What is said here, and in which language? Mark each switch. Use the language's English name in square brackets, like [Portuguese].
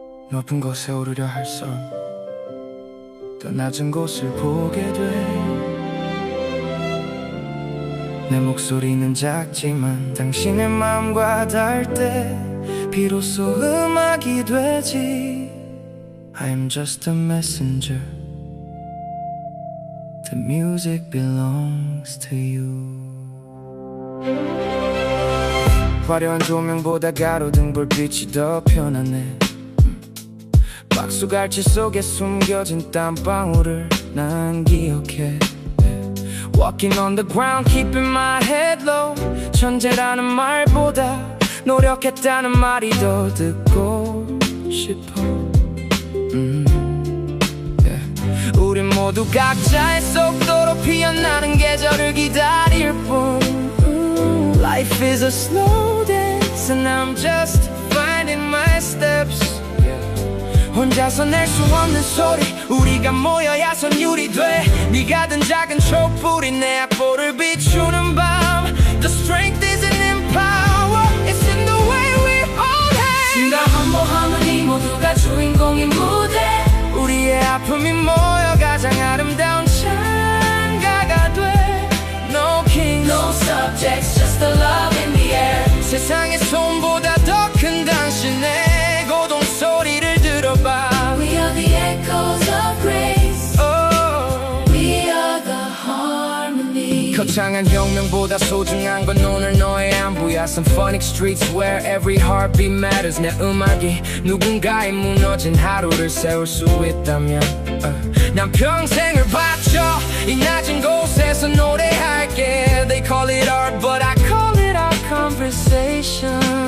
[Korean] 높은 곳에 오르려 할 선 더 낮은 곳을 보게 돼. 내 목소리는 작지만 당신의 마음과 닿을 때 비로소 음악이 되지. [English] I'm just a messenger. The music belongs to you. [Korean] 화려한 조명보다 가로등 불빛이 더 편안해. 박수갈채 속에 숨겨진 땀방울을 난 기억해. [English] Walking on the ground, keeping my head low. [Korean] 천재라는 말보다 노력했다는 말이 더 듣고 싶어. 우린 모두 각자의 속도로 피어나는 계절을 기다릴 뿐. [English] Life is a slow dance, and I'm just finding my steps. [Korean] 혼자서 낼 수 없는 소리, 우리가 모여야 선율이 돼. 네가 든 작은 촛불이 내 악보를 비추는 밤. [English] The strength isn't in power, it's in the way we hold hands. Sing a humble harmony. [Korean] 모두가 주인공인 무대. 우리의 아픔이 모여 가장 아름다운 창가가 돼. [English] No kings, No subjects, just the love in the air. [Korean] 세상의 소음보다 더 큰 당신의 고동 소리를 들어봐. [English] We are the echoes of grace. Oh. We are the harmony. [Korean] 거창한 혁명보다 소중한 건 오늘 너의 안부야. [English] Symphonic streets where every heartbeat matters. [Korean] 내 음악이 누군가의 무너진 하루를 세울 수 있다면 난 평생을 바쳐 이 낮은 곳에서 노래할게. [English] They call it art, but I call it our conversation.